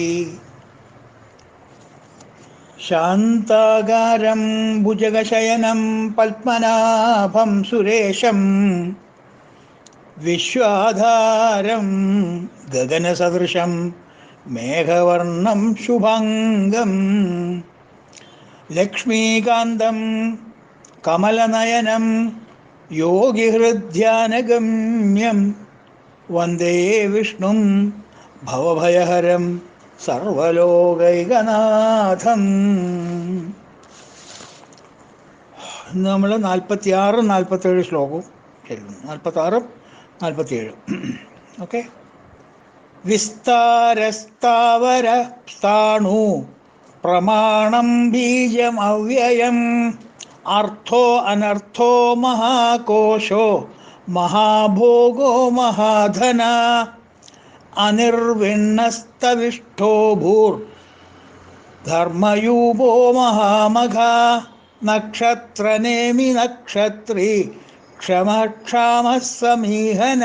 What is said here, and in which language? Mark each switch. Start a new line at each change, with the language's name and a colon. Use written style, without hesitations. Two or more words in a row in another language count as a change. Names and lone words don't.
Sanskrit: शान्ताकारं भुजगशयनं पद्मनाभं सुरेशं विश्वाधारं गगनसदृशं मेघवर्णं शुभाङ्गं लक्ष्मीकान्तं कमलनयनं योगिहृद्ध्यानगम्यं वन्दे विष्णुं भवभयहरं സർവലോകൈകനാഥം.
Malayalam: നമ്മൾ 46 47 ശ്ലോകവും ചൊല്ലുന്നു. 46 47. ഓക്കെ.
Sanskrit: വിസ്താരസ്ഥാവര സ്ഥാണു പ്രമാണം ബീജം അവ്യയം അർത്ഥോ അനർത്ഥോ മഹാകോശോ മഹാഭോഗോ മഹാധന അനിർവിണ്ണസ്തവിഷ്ടോ ഭൂർ ധർമ്മയൂപോ മഹാമഘ നക്ഷത്രനേമി നക്ഷത്രി ക്ഷമക്ഷാമ സമീഹന.